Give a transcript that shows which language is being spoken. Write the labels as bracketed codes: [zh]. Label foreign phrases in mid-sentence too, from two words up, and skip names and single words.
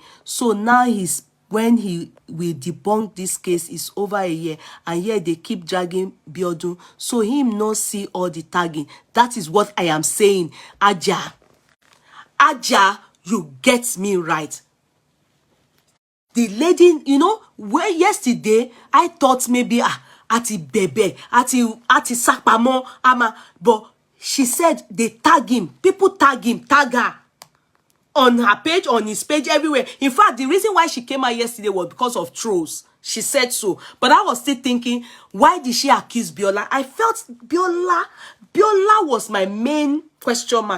[en] So now when he will debunk this case is over a year, and yet they keep dragging Biodun. So him not see all the tagging. That is what I am saying. Aja, you get me right. The lady, you know, where yesterday I thought maybe [yo] ati bebe, ati sapamo, [en] but she said they tag him. People tag him, tag her. On her page, on his page, everywhere. In fact, the reason why she came out yesterday was because of trolls. She said so. But I was still thinking, why did she accuse Biola? I felt Biola was my main question mark.